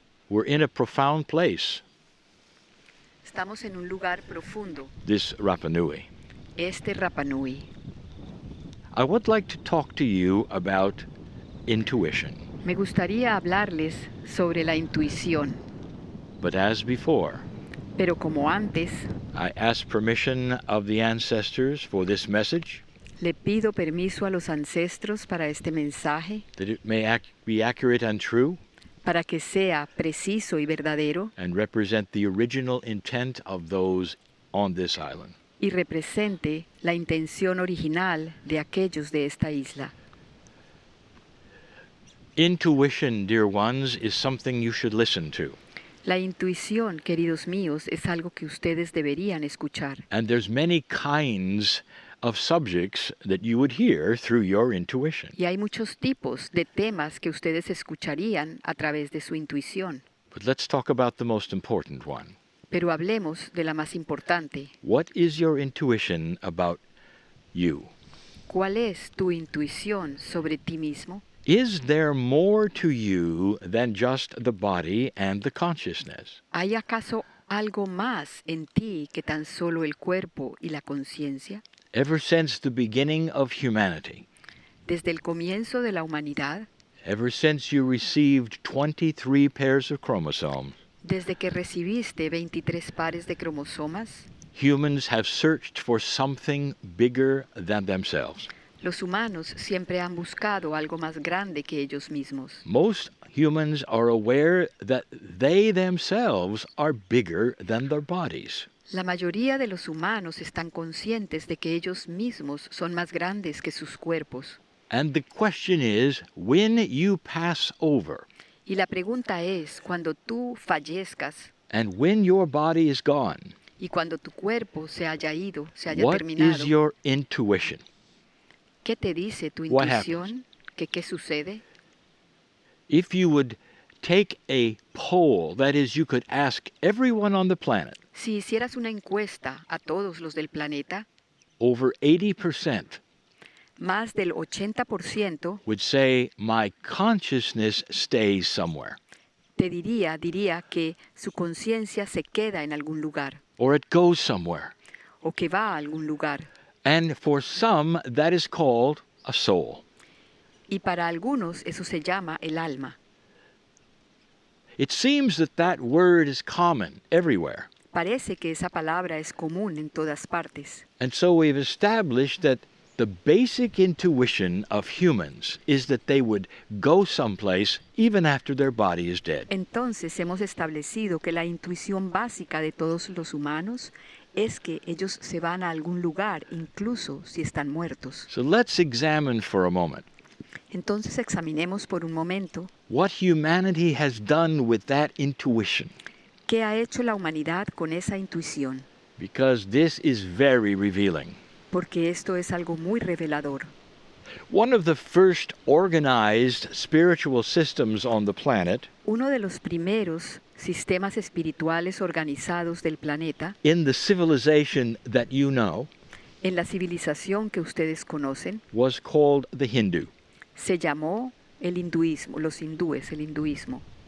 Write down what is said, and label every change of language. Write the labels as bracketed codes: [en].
[en] We're in a profound place, [es] Estamos en un lugar profundo, [en] this Rapa Nui. [es] este Rapa Nui. [en] I would like to talk to you about intuition, [es] Me gustaría hablarles sobre la intuición, [en] but as before, [es] pero como antes, [en] I ask permission of the ancestors for this message, [es] le pido permiso a los ancestros para este mensaje, [en] that it may be accurate and true, [es] para que sea preciso y verdadero [en] and represent the original intent of those on this island. [es] y represente la intención original de aquellos de esta isla. [en] Intuition, dear ones, is something you should listen to. [es] La intuición, queridos míos, es algo que ustedes deberían escuchar. [en] And there's many kinds of subjects that you would hear through your intuition. [es] Y hay muchos tipos de temas que ustedes escucharían a través de su intuición. [en] But let's talk about the most important one. [es] Pero hablemos de la más importante. [en] What is your intuition about you? [es] ¿Cuál es tu intuición sobre ti mismo? [en] Is there more to you than just the body and the consciousness? [es] ¿Hay acaso algo más en ti que tan solo el cuerpo y la conciencia? [en] Ever since the beginning of humanity, [es] Desde el comienzo de la humanidad, [en] ever since you received 23 pairs of chromosomes, [es] desde que recibiste 23 pares de cromosomas, [en] humans have searched for something bigger than themselves. [es] los humanos siempre han buscado algo más grande que ellos mismos. [en] Most humans are aware that they themselves are bigger than their bodies. [es] La mayoría de los humanos están conscientes de que ellos mismos son más grandes que sus cuerpos. [en] And the question is, when you pass over, [es] Y la pregunta es, cuando tú fallezcas [en] and when your body is gone, [es] y cuando tu cuerpo se haya ido, se haya [en] what [es] terminado, [en] is your intuition? [es] ¿qué te dice tu [en] What [es] intuición? ¿Qué sucede? [en] If you would take a poll, that is, you could ask everyone on the planet, [es] Si hicieras una encuesta a todos los del planeta, [en] over 80% [es] más del 80% [en] would say, my consciousness stays somewhere, [es] te diría que su conciencia se queda en algún lugar [en] or it goes somewhere. [es] o que va a algún lugar. [en] And for some, that is called a soul. [es] Y para algunos eso se llama el alma. [en] It seems that that word is common everywhere. [es] Parece que esa palabra es común en todas partes. [en] And so we've established that the basic intuition of humans is that they would go someplace even after their body is dead. [es] Entonces hemos establecido que la intuición básica de todos los humanos es que ellos se van a algún lugar, incluso si están muertos. [en] So let's examine for a moment [es] Entonces examinemos por un momento [en] what humanity has done with that intuition, [es] qué ha hecho la humanidad con esa intuición, [en] because this is very revealing. [es] porque esto es algo muy revelador. [en] One of the first organized spiritual systems on the planet, [es] Uno de los primeros sistemas espirituales organizados del planeta, [en] in the civilization that you know, [es] en la civilización que ustedes conocen, [en] was called the Hindu. [es] se llamó el hinduismo, los hindúes, el hinduismo.